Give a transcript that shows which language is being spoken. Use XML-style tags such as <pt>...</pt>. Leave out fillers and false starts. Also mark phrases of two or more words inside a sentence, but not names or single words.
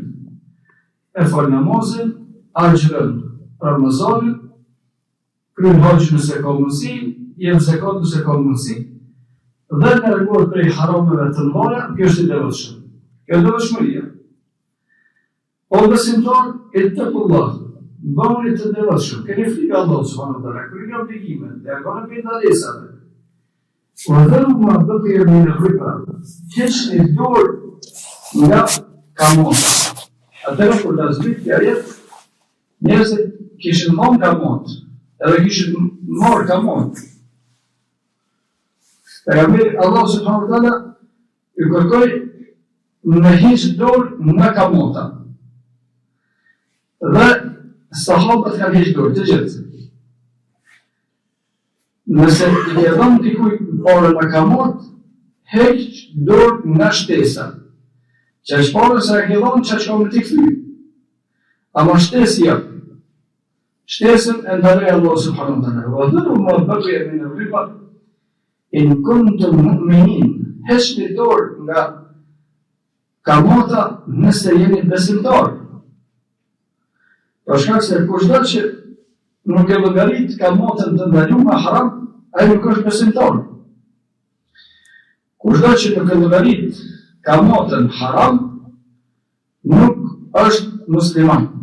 <sq>E fal namazin, agjëron Ramazanin, kryen haxh nëse ka mundësi, jep zakat nëse ka mundësi, dhe largohet prej harameve të mëdha, kjo është I devotshëm. Kjo është devotshmëria. O besimtar, ittaqullah. Bëni të devotshëm, keni frikë Allahut</sq> <ar>سبحانه وتعالى,</ar> <sq>kryeni obligimet, largoni prej ndalesave.</sq> <ar>وذروا ما بقي من الربا.</ar> <sq>Heqni dorë nga kamata. Atëherë kur ta zbrit ajet, njerëzit kishin marrë kamat, edhe kishin marrë kamat. Pejgamberi Allah</sq> <ar>سبحانه وتعالى</ar> <sq>I kërkoi me hiq dorë nga kamata. Dhe sahabët kanë heqë dorë të gjithë. Nëse I dhënë dikujt parë me kamat, heq dorë nga shtesa. Që është parë se e ke dhënë që ka me t'i kthy. Ama shtesi jap. Shtesën e ndaloi Allah</sq> <ar>سبحانه وتعالى. وذروا ما بقي من الربا إن كنتم مؤمنين.</ar> <sq>Heqni dorë nga kamata nëse jeni besimtar. Për shkak se kushdo që nuk e llogarit kamatën të ndaluar haram, ai nuk është besimtar. Kushdo që nuk e llogarit kamatën haram, nuk është musliman.</sq>